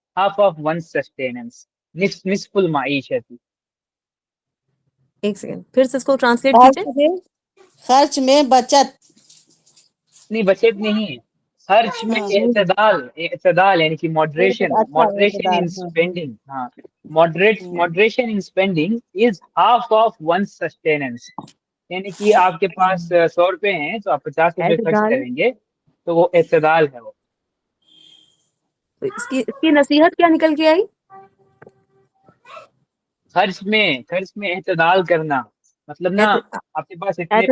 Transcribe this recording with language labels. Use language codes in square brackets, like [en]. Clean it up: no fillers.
[en] half of one sustenance, [ar] نصف المعیشت. [ur] ایک second پھر سے اس کو ٹرانسلیٹ کیجئے. خرچ میں بچت، نہیں بچت نہیں ہے، خرچ میں اعتدال یعنی کہ [en] Moderation in spending. ہاں moderation in spending is half of one's sustenance. [ur] یعنی کہ آپ کے پاس 100 روپے ہیں تو آپ 50 روپے خرچ اعتدال. کریں گے تو وہ اعتدال ہے. وہ اس کی نصیحت کیا نکل کے آئی؟ خرچ میں اعتدال کرنا، مطلب نا آپ کے پاس اتنے پیسے